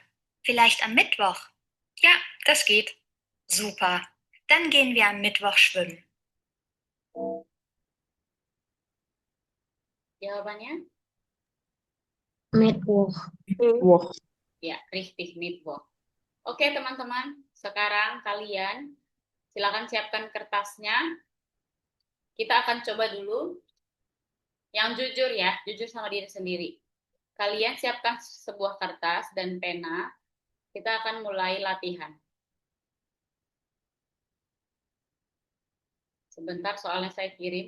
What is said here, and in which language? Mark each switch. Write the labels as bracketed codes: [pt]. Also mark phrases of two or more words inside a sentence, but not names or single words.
[de] Vielleicht am Mittwoch? Ja, das geht. Super. Dann gehen wir am Mittwoch schwimmen. [id] Jawabannya? [de] Mittwoch. Woch. Ya, richtig, Mittwoch. [id] Oke, teman-teman. Sekarang kalian silakan siapkan kertasnya. Kita akan coba dulu yang jujur ya, jujur sama diri sendiri. Kalian siapkan sebuah kertas dan pena. Kita akan mulai latihan. Sebentar, soalnya saya kirim.